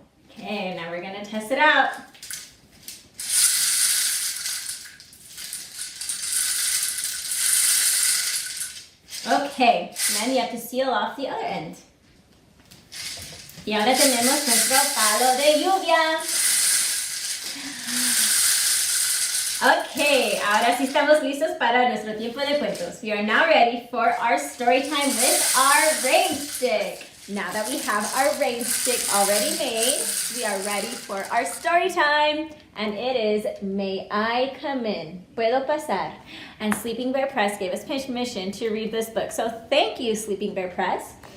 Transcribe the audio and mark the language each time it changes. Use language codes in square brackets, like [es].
[en] Okay, now we're going to test it out. Okay, then you have to seal off the other end. [es] Y ahora tenemos nuestro palo de lluvia. Okay, ahora sí estamos listos para nuestro tiempo de cuentos. [en] We are now ready for our story time with our rain stick. Now that we have our rain stick already made, we are ready for our story time. And it is, May I Come In? [es] Puedo pasar? [en] And Sleeping Bear Press gave us permission to read this book. So thank you, Sleeping Bear Press.